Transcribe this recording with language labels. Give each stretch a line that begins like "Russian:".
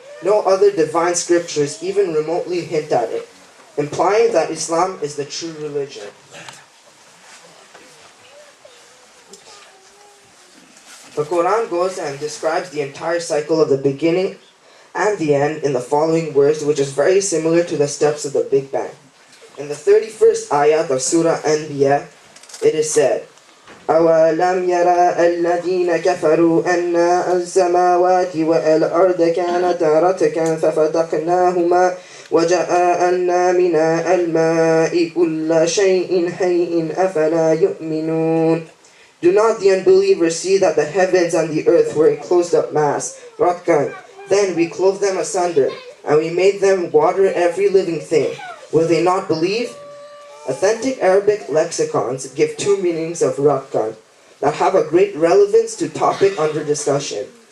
English: No other divine scriptures even remotely hint at it, implying that Islam is the true religion. The Quran goes and describes the entire cycle of the beginning and the end in the following words, which is very similar to the steps of the Big Bang. In the 31st ayat of Surah Anbiya, it is said,
Arabic: أَوَلَمْ يَرَى الَّذِينَ كَفَرُوا أَنَّ السَّمَاوَاتِ وَالْأَرْضَ كَانَتَا رَتْقًا فَفَتَقْنَاهُمَا وَجَعَلْنَا مِنَ الْمَاءِ كُلَّ شَيْءٍ حَيٍّ أَفَلَا يُؤْمِنُونَ.
English: Do not the unbelievers see that the heavens and the earth were a closed-up mass, ratkan? Then we clove them asunder, and we made them water every living thing. Will they not believe? Authentic Arabic lexicons give two meanings of ratkan that have a great relevance to topic under discussion.